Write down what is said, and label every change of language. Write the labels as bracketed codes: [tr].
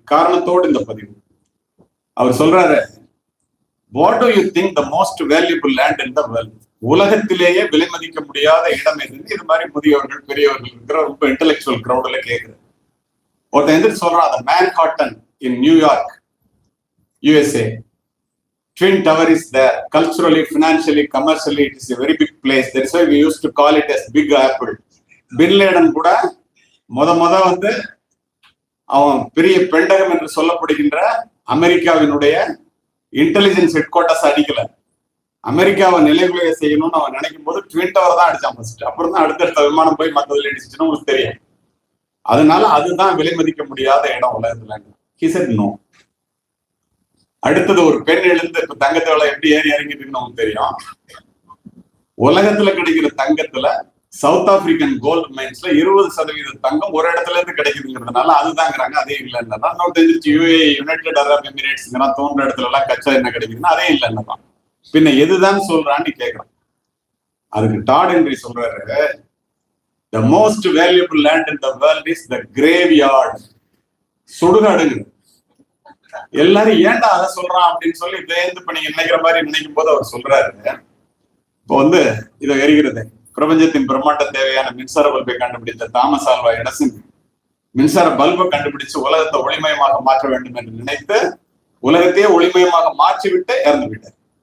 [ta] காரணத்தோடு இந்த பதிவு. அவர் சொல்றாரு, [en] What do you think the most valuable land in the world? [ta] உலகத்திலேயே விலை மதிக்க முடியாத இடம் எதுன்னு இது மாதிரி முதியவர்கள் பெரியவர்கள் இருக்கிற ரொம்ப இன்டெலெக்சுவல் கிரௌட்ல கேட்குறது. ஒருத்தன் எந்திரிச்சு சொல்றான், அந்த Manhattan in New York USA. [en] Twin Tower is there. Culturally, financially, commercially, it is a very big place. That's why we used to call it as Big Apple. [ta] Bin Laden கூட முத வந்து அவன் பெரிய பெண்டகம் என்று சொல்லப்படுகின்ற அமெரிக்காவினுடைய இன்டெலிஜென்ஸ் ஹெட் குவார்டர்ஸ் அடிக்கல. அமெரிக்காவை நிலைகுலைய செய்யணும்னு அவன் நினைக்கும் போது ட்வின் டவர் தான் அடிச்சான் ஃபர்ஸ்ட். அப்புறம் தான் அடுத்தடுத்த விமானம் போய் மற்றதுல அடிச்சுன்னு உங்களுக்கு தெரியும். அதனால அதுதான் விலை மதிக்க முடியாத இடம் உலகத்துல. [en] He said no. [ta] அடுத்தது ஒரு பெண் எழுந்து இப்ப தங்கத்தை விலை எப்படி ஏறி இறங்கிட்டு நமக்கு தெரியும். உலகத்துல கிடைக்கிற தங்கத்துல சவுத் ஆப்பிரிக்கன் கோல்டு மைன்ஸ்ல 20% தங்கம் ஒரு இடத்துல இருந்து கிடைக்குதுங்கிறதுனால அதுதாங்கிறாங்க. அதே இல்லைன்னா இன்னும் தெரிஞ்சிருச்சு UAE யுனைடெட் அரப் எமிரேட்ஸ்ங்கிறான். தோன்ற இடத்துல எல்லாம் கச்சா என்ன கிடைக்குதுன்னா அதே இல்லைன்னதான். பின்ன எதுதான் சொல்றான்னு கேட்கிறான். அதுக்கு டாட் ஹென்றி சொல்றாரு, [en] the most valuable land in the world is the graveyard. [ta] சுடுகாடுங்க. எல்லாரும் ஏன்டா அதை சொல்றான் அப்படின்னு சொல்லி தேர்ந்து பண்ணி நினைக்கிற மாதிரி நினைக்கும் போது அவர் சொல்றாரு, இப்போ வந்து இதை எரிகிறது பிரபஞ்சத்தின் பிரம்மாண்ட தேவையான மின்சார பல்பை கண்டுபிடித்த தாமஸ் ஆல்வா எடிசன் மின்சார பல்பை கண்டுபிடிச்சு உலகத்தை ஒளிமயமாக மாற்ற வேண்டும் என்று நினைத்து உலகத்தையே ஒளிமயமாக மாற்றிவிட்டு இறந்து விட்டார்.